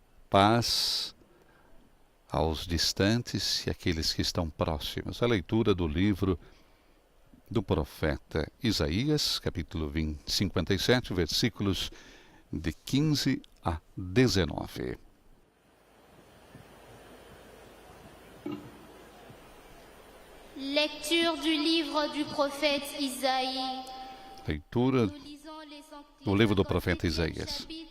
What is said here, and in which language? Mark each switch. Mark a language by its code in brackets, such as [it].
[pt] Paz aos distantes e àqueles que estão próximos. A leitura do livro do profeta Isaías, capítulo 57, versículos de 15 a 19. [fr] Lecture du livre du prophète Isaïe. [pt] Leitura do livro do profeta Isaías.